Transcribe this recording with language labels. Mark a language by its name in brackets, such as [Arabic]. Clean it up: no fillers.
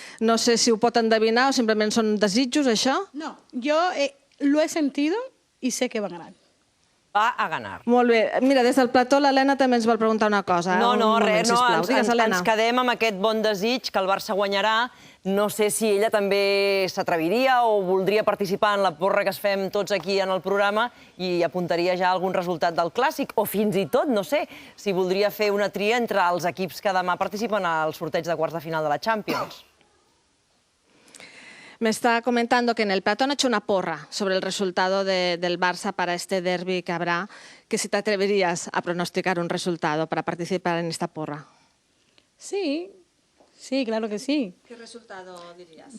[Catalan] No sé si ho pot endevinar o simplement són desitjos, això? [Spanish] No, yo lo he sentido y sé que va a ganar. Va a ganar. [Catalan] Molt bé. Mira, des del plató l'Helena també ens vol preguntar una cosa. No, res, no, Digues, Helena. ens quedem amb aquest bon desig que el Barça guanyarà. No sé si ella també s'atreviria o voldria participar en la porra que es fem tots aquí en el programa i apuntaria ja algun resultat del Clàssic, o fins i tot, no sé, si voldria fer una tria entre els equips que demà participen al sorteig de quarts de final de la Champions. [Spanish] Me está comentando que en el plató han hecho una porra sobre el resultado del Barça para este derbi que habrá, que si te atreverías a pronosticar un resultado para participar en esta porra. Sí, claro que sí. ¿Qué resultado dirías?